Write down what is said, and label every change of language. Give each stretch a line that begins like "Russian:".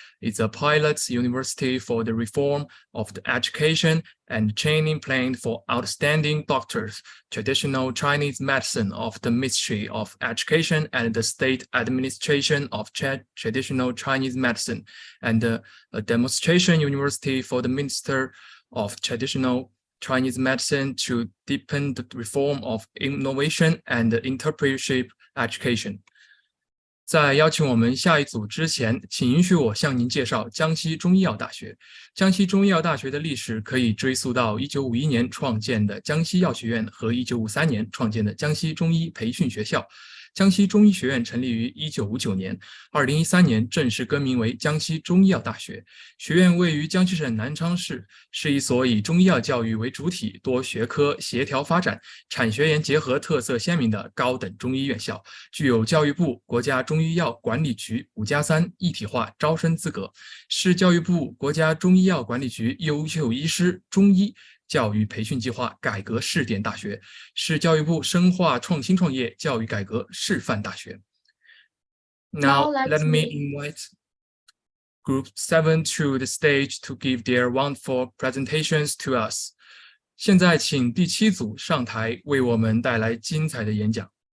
English: It's a pilot university for the reform of the education and training plan for outstanding doctors, traditional Chinese medicine of the Ministry of Education and the State Administration of Traditional Chinese Medicine, and a demonstration university for the Minister of Traditional Chinese Medicine to deepen the reform of innovation and entrepreneurship education.
Chinese: 在邀请我们下一组之前，请允许我向您介绍江西中医药大学。江西中医药大学的历史可以追溯到1951年创建的江西药学院和1953年创建的江西中医培训学校。江西中医学院成立于1959年，2013年正式更名为江西中医药大学。学院位于江西省南昌市，是一所以中医药教育为主体、多学科协调发展、产学研结合特色鲜明的高等中医院校，具有教育部、国家中医药管理局5+3一体化招生资格，是教育部、国家中医药管理局优秀医师中医教育培训计划改革试点大学，是教育部深化创新创业教育改革示范大学。
English: Now let me invite Group 7 to the stage to give their wonderful presentations to us.
Chinese: 现在请第7组上台为我们带来精彩的演讲。